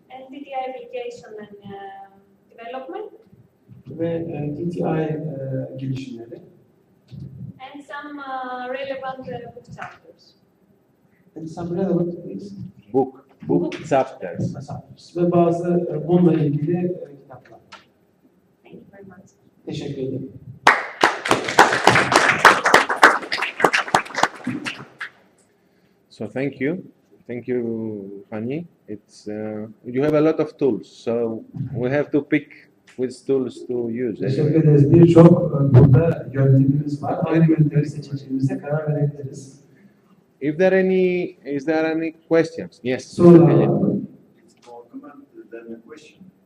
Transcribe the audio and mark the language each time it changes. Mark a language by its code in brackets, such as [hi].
[en] And TTI application and development. [tr] Ve TTI gelişimleri. [en] And some relevant book chapters. And some relevant things. Book chapters. [tr] Ve bazı bununla ilgili kitaplar. [en] Thank you very much. [tr] Teşekkür ederim. [en] So thank you, Fanny. It's you have a lot of tools, so we have to pick which tools to use. [tr] Teşekkür ederiz. Birçok burada yöntemimiz var. Hangi yöntemi seçeceğimize karar verebiliriz. [en] Is there any questions? Yes. [tr] Sonra [en] It's more comment than a question.